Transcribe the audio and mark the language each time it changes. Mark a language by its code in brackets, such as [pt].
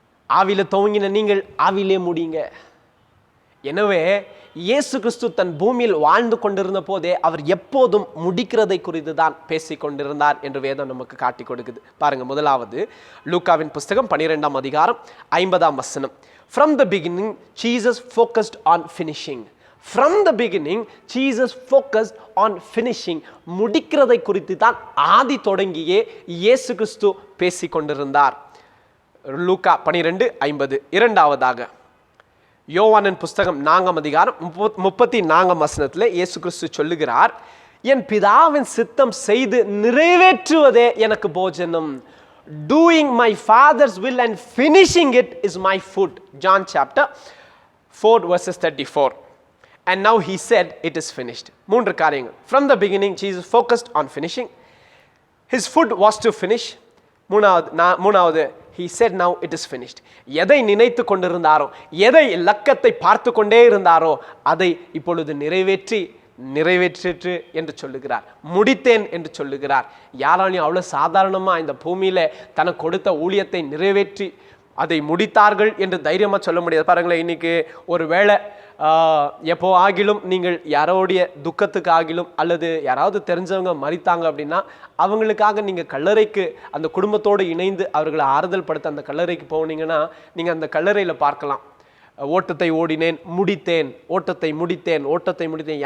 [ta] ஆவியில துவங்கின நீங்கள் ஆவியிலே முடியுங்க. எனவே இயேசு கிறிஸ்து தன் பூமியில் வாழ்ந்து கொண்டிருந்த போதே அவர் எப்போதும் முடிக்கிறதை குறித்து தான் பேசிக் கொண்டிருந்தார் என்று வேதம் நமக்கு காட்டி கொடுக்குது. பாருங்க, முதலாவது லூக்காவின் புஸ்தகம் 12ஆம் அதிகாரம் 50ஆம் வசனம். [en] From the beginning, Jesus focused on finishing. From the beginning, Jesus focused on finishing. [ta] முடிக்கிறதை குறித்து தான் ஆதி தொடங்கியே இயேசு கிறிஸ்து பேசிக் கொண்டிருந்தார். லூக்கா 12:50. இரண்டாவதாக யோவானின் புஸ்தகம் 4ஆம் அதிகாரம் 34ஆம் வசனத்தில் இயேசு கிறிஸ்து சொல்லுகிறார், என் பிதாவின் சித்தம் செய்து நிறைவேற்றுவதே எனக்கு போஜனம். [en] Doing my father's will and finishing it is my food. John chapter 4 verses 34. And now he said it is finished. [ta] மூன்று காரியங்கள். [en] From the beginning Jesus focused on finishing. His food was to finish. [ta] மூணாவது [en] he said now it is finished. [ta] எதை நினைத்து கொண்டிருந்தாரோ, எதை லக்கத்தை பார்த்து கொண்டே இருந்தாரோ அதை இப்பொழுது நிறைவேற்றிற்று என்று சொல்லுகிறார். முடித்தேன் என்று சொல்லுகிறார். யாராலையும் அவ்வளோ சாதாரணமாக இந்த பூமியில் தனக்கு கொடுத்த ஊழியத்தை நிறைவேற்றி அதை முடித்தார்கள் என்று தைரியமாக சொல்ல முடியாது. பாருங்களேன், இன்னைக்கு ஒரு வேளை எப்போ ஆகிலும் நீங்கள் யாரோடைய துக்கத்துக்கு ஆகிலும் அல்லது யாராவது தெரிஞ்சவங்க மரித்தாங்க அப்படின்னா அவங்களுக்காக நீங்கள் கல்லறைக்கு அந்த குடும்பத்தோடு இணைந்து அவர்களை ஆறுதல் படுத்த அந்த கல்லறைக்கு போனீங்கன்னா நீங்கள் அந்த கல்லறையில் பார்க்கலாம், ஓட்டத்தை ஓடினேன் முடித்தேன், ஓட்டத்தை முடித்தேன், ஓட்டத்தை முடித்தேன்.